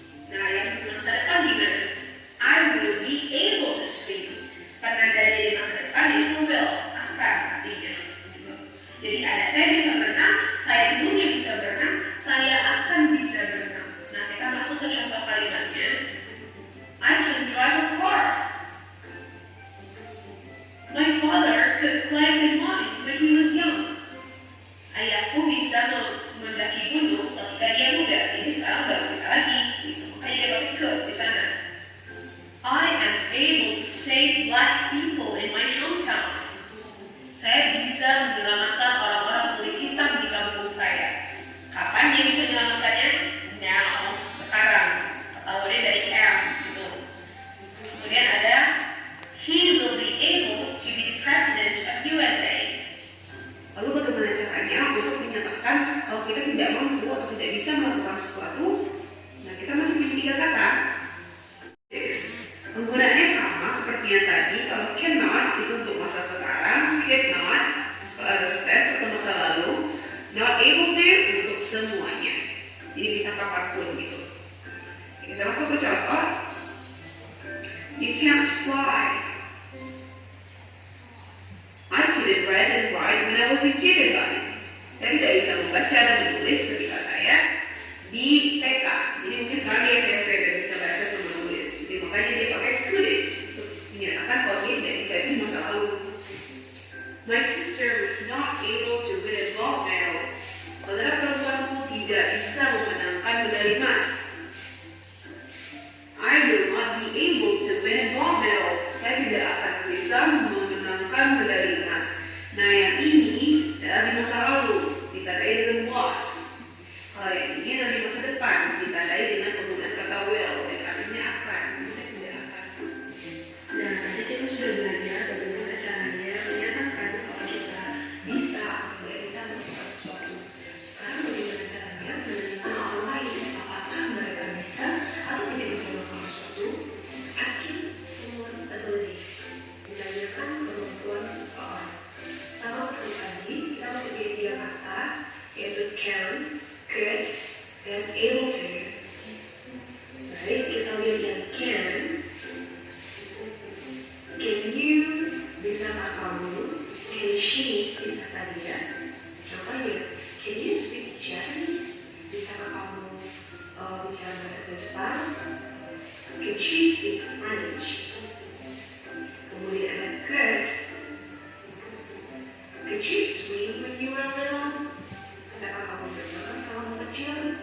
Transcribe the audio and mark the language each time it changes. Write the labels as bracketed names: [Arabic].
[Indonesian] Nah, yang di masa depan gimana? [English] I will be able to swim. [Indonesian] Penanda dia di masa depan itu will, akan artinya. Jadi ada saya bisa berenang, saya dulunya bisa berenang, saya akan bisa berenang. Nah, kita masuk ke contoh kalimatnya. [English] I can drive a car. My father could climb the mountain when he was young. [Indonesian] Ayahku bisa mendaki gunung ketika dia muda. Jadi sekarang udah bisa lagi. Gitu. Makanya dia pakai could di sana. [English] I am able to save black people in my hometown. [Indonesian] Saya bisa menyelamatkan orang-orang kulit hitam di kampung saya. Kapan dia bisa menyelamatkannya? Now, sekarang. Ketahuannya dari am gitu. Kemudian ada [English] he will be able to be the president of USA. [Indonesian] Lalu bagaimana caranya untuk menyatakan kalau kita tidak mampu atau tidak bisa melakukan sesuatu? Nah, kita masih punya 3 kata. Penggunaannya sama seperti yang tadi. Kalau cannot itu untuk masa sekarang, cannot past tense atau masa lalu, not able to untuk semuanya. Jadi bisa kapanpun gitu. Kita masuk ke contoh. [English] You can't fly. I couldn't read and write when I was in kindergarten. [Indonesian] Saya tidak bisa membaca dan menulis ketika saya di TK. Jadi mungkin sekarang dia SMP udah bisa baca sama menulis. Jadi makanya dia pakai couldn't untuk menyatakan kalau dia tidak bisa di masa lalu. [English] My sister was not able to win a gold medal. [Indonesian] Saudara perempuanku tidak bisa memenangkan medali emas. [English] I will not be able to win a gold medal. [Indonesian] Saya tidak akan bisa memenangkan medali emas. Nah, yang ini adalah di masa lalu, ditandai dengan was. Kalau yang ini adalah di masa depan, ditandai dengan penggunaan kata will, yang artinya akan, bisa tidak akan. Nah, nanti kita sudah belajar bagaimana caranya menyatakan kalau kita bisa atau tidak bisa melakukan sesuatu. Sekarang bagaimana caranya menanyakan orang lain apakah mereka bisa atau tidak bisa melakukan sesuatu? [English] Asking someone's ability. [Indonesian] Menanyakan kemampuan seseorang. Sama seperti tadi, kita masih punya 3 kata, yaitu can, could, dan able to. Baik, kita lihat yang can. [English] Can you, [Indonesian] bisakah kamu? [English] Can she, [Indonesian] bisakah dia? Contohnya, [English] can you speak Japanese? [Indonesian] Bisakah kamu bicara bahasa Jepang? [English] Can she speak French? [Indonesian] Kemudian ada could. [English] Could you swim when you were little? [Indonesian] Bisakah kamu berenang kalau kamu kecil?